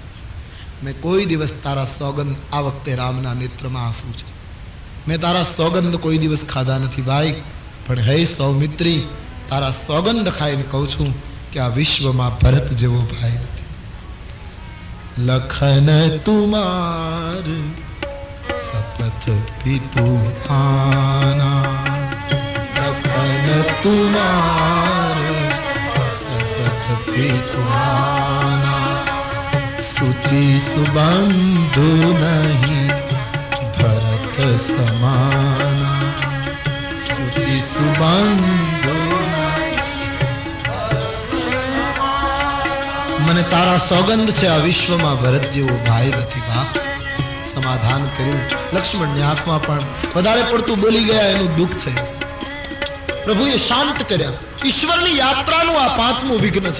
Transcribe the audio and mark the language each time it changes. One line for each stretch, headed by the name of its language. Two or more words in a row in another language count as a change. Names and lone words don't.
Gujarati: મેં કોઈ દિવસ તારા સોગંદ, આ વખતે રામના નેત્રમાં આંસુ છે, મેં તારા સોગંદ કોઈ દિવસ ખાધા નથી ભાઈ. પણ હે સૌમિત્રી, તારા સોગંદ ખાઈને કહું છું કે આ વિશ્વમાં ભરત જેવો ભાઈ નથી.
Awadhi: लखन तुमार शपथ भी तुम्हारा, लखन तुमार शपथ भी तुम्हारा, सुचि सुबंधु नहीं भरत समाना, सुचि सुबंधु
Gujarati: મને તારા સોગંદ છે આ વિશ્વમાં ભરત જેવો ભાઈ નથી બાપ. સમાધાન કર્યું. લક્ષ્મણની આંખમાં પણ વધારે પડતું બોલી ગયા એનું દુઃખ થયું. પ્રભુએ શાંત કર્યા. ઈશ્વરની યાત્રાનું આ પાંચમું વિઘ્ન છે.